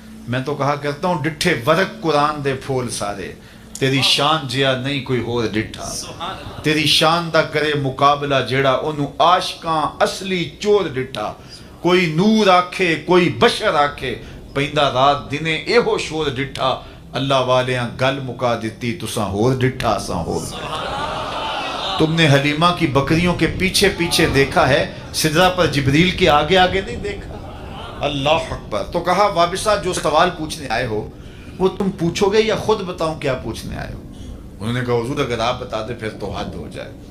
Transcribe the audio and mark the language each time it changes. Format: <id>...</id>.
<ur>میں تو کہا کرتا ہوں</ur> <pa>ڈٹھے ورق قرآن دے پھول سارے، تیری شان جیا نہیں کوئی ہور ڈٹھا، تیری شان دا کرے مقابلہ جیڑا انہوں عاشقاں اصلی چور ڈٹھا. کوئی نور آکھے کوئی بشر آکھے، پیندہ رات دنے ایہو شور ڈٹھا. اللہ والیاں گل مکا دیتی تساں ہور ڈٹھا اساں ہور ڈٹھا.</pa> <ur>تم نے حلیمہ کی بکریوں کے پیچھے پیچھے دیکھا ہے، سدرہ پر جبریل کے آگے آگے نہیں دیکھا. اللہ اکبر. تو کہا وابسہ جو سوال پوچھنے آئے ہو وہ تم پوچھو گے یا خود بتاؤں کیا پوچھنے آئے ہو؟ انہوں نے کہا حضور اگر آپ بتا دیں پھر تو حد ہو جائے.</ur>